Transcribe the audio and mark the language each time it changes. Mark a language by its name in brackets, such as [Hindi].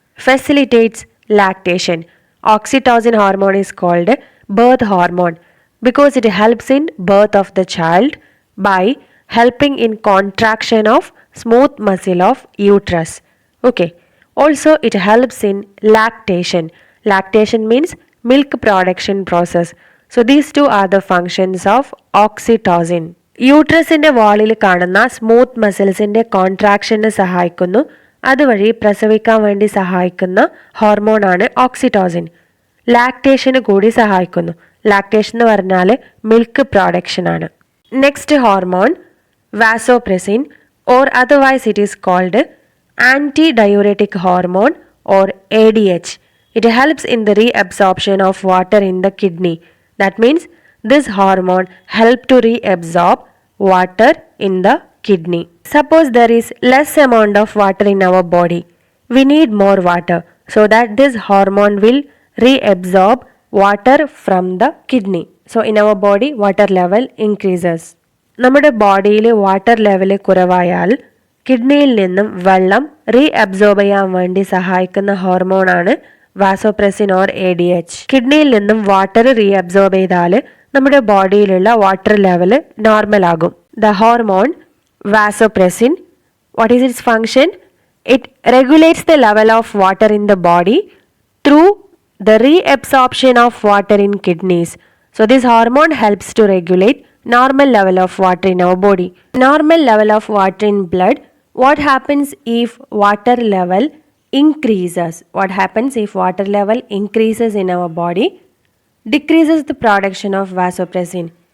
[English] Facilitates lactation. Oxytocin hormone is called birth hormone because it helps in birth of the child by helping in contraction of smooth muscle of uterus. Okay. Also it helps in lactation. Lactation means milk production process. So these two are the functions of oxytocin. [Malayalam] യൂട്രസിൻ്റെ വാളിൽ കാണുന്ന smooth മസിൽസിൻ്റെ കോൺട്രാക്ഷന് സഹായിക്കുന്നു. അതുവഴി പ്രസവിക്കാൻ വേണ്ടി സഹായിക്കുന്ന ഹോർമോണാണ് oxytocin. ലാക്ടേഷന് കൂടി സഹായിക്കുന്നു. Lactation എന്ന് പറഞ്ഞാൽ മിൽക്ക് പ്രൊഡക്ഷൻ ആണ്. [English] Next hormone vasopressin or otherwise it is called anti diuretic hormone or ADH. It helps in the reabsorption of water in the kidney. That means this hormone helps to reabsorb water in the kidney. Suppose there is less amount of water in our body. We need more water so that this hormone will reabsorb water from the kidney. So in our body water level increases. [Malayalam] നമ്മുടെ ബോഡിയിൽ water level കുറവായാൽ കിഡ്നിയിൽ നിന്നും വെള്ളം reabsorb ചെയ്യാൻ വേണ്ടി സഹായിക്കുന്ന ഹോർമോണാണ് vasopressin or ADH. കിഡ്നിയിൽ നിന്നും water reabsorb ചെയ്താൽ നമ്മുടെ ബോഡിയിലുള്ള വാട്ടർ ലെവൽ നോർമൽ ആകും. [English] The hormone vasopressin, what is its function? It regulates the level of water in the body through the reabsorption of water in kidneys. So this hormone helps to regulate normal level of water in our body. Normal level of water in blood. What happens if water level increases? What happens if water level increases in our body? Decreases the production of vasopressin.